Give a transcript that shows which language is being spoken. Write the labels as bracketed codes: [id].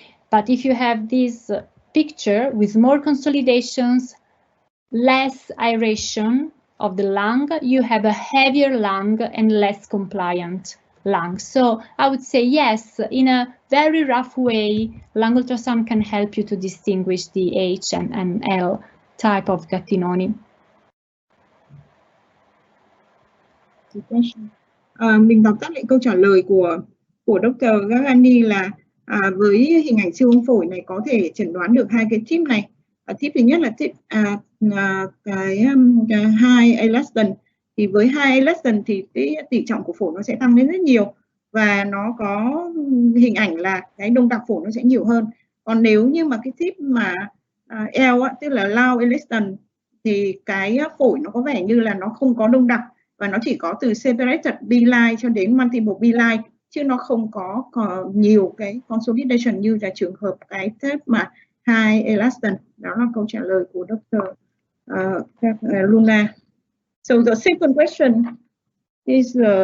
[en] But if you have this picture with more consolidations, less aeration of the lung, you have a heavier lung and less compliant lung. So I would say yes, in a very rough way, lung ultrasound can help you to distinguish the H and L type of Gattinoni. [vi] Mình đọc tắt lại câu trả lời của Dr. Gargani là với hình ảnh siêu âm phổi này có thể chẩn đoán được hai cái tip này. Tip thứ nhất là tip cái high elastin. Thì với high elastin thì cái tỷ trọng của phổi nó sẽ tăng lên rất nhiều, và nó có hình ảnh là cái đông đặc phổi nó sẽ nhiều hơn. Còn nếu như mà cái tip mà L tức là low elastin thì cái phổi nó có vẻ như là nó không có đông đặc, và nó chỉ có từ separated B-line cho đến multiple B-line, chứ nó không có nhiều cái consolidation như là trường hợp cái tip mà high elastin. Đó là câu trả lời của Dr. Luna. [en] So the second question is